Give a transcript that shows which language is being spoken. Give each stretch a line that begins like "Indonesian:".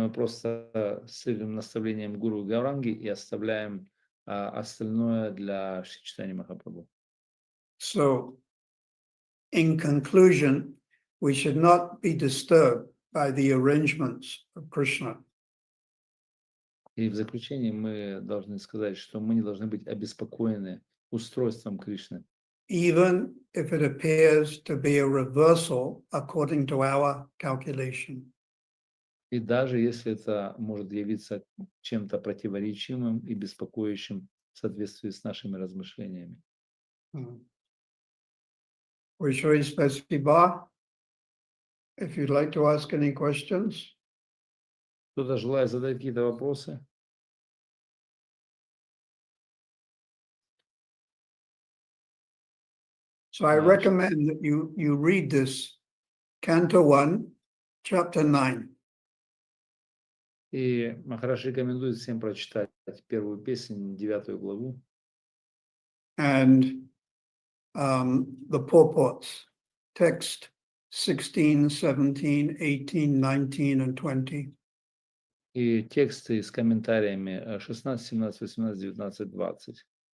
Russian: Мы просто следуем наставлениям Гуру Гауранги и оставляем остальное для Шри Чайтаньи Махапрабху.
English: So, in conclusion, we should not be disturbed by the arrangements of Krishna.
Russian: И в заключение мы должны сказать, что мы не должны быть обеспокоены устройством Кришны.
English: Even if it appears to be a reversal according to our calculation.
Russian: И даже если это может явиться чем-то противоречивым и беспокоящим в соответствии с нашими размышлениями.
English: Vishwari Spasiba, if you'd like to ask any questions.
Russian: Кто-то желает задать какие-то вопросы?
English: So I recommend that you read this, Canto 1, Chapter 9.
Russian: И Махараш рекомендует всем прочитать первую песнь, 9 главу.
English: And the purports, text 16, 17, 18, 19, and 20.
Russian: И тексты с комментариями 16, 17, 18, 19, 20,